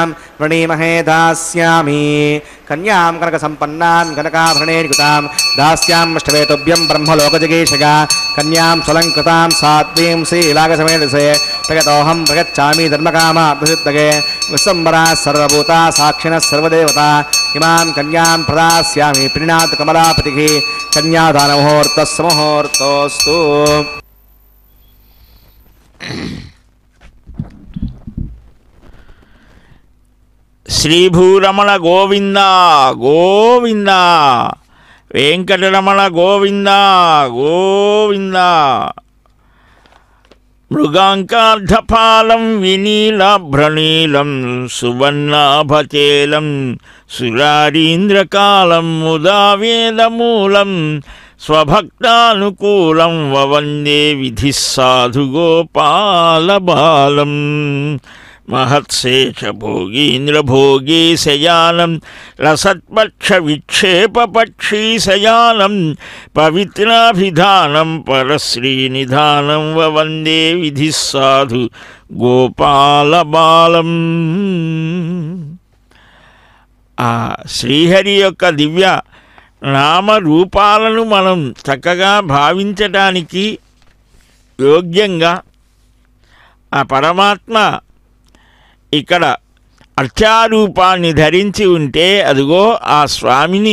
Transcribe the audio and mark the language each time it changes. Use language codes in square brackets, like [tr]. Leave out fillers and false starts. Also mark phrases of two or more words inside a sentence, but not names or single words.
[sa] वृणीमहे दास्यामि कन्यां कनकसम्पन्नां कनकाभरणैर्युतां दास्यामष्टवेतुभ्यं ब्रह्मलोकजगीषया कन्यां स्वलङ्कृतां सात्वीं श्रीलागसमेधसे प्रगतोऽहं प्रगच्छामि धर्मकामार्थसिद्धये विश्वम्भरा सर्वभूता साक्षिणः सर्वदेवता इमां कन्यां प्रदास्यामि प्रीणात् कमलापतिः कन्यादानमुहूर्तस्य मुहूर्तोऽस्तु। [te] శ్రీభూరమణ గోవింద గోవింద వెంకటరమణ గోవింద గోవింద [sa] మృగాంకార్ధపాలం వినీలాభ్రణీలం సువర్ణాభచేలం సురారీంద్రకాలం ముదావేదమూలం స్వభక్తానుకూలం వవందే విధి సాధు గోపాలబాలం महत्शेषभोगीन्द्रभोगी शयानं रसत्पक्षविक्षेपपक्षी शयानं पवित्राभिधानं परश्रीनिधानं ववन्दे विधिः साधु गोपालबालं। [te] ఆ శ్రీహరి యొక్క దివ్య నామరూపాలను మనం చక్కగా భావించటానికి యోగ్యంగా ఆ పరమాత్మ ఇక్కడ అర్చారూపాన్ని ధరించి ఉంటే అదిగో ఆ స్వామిని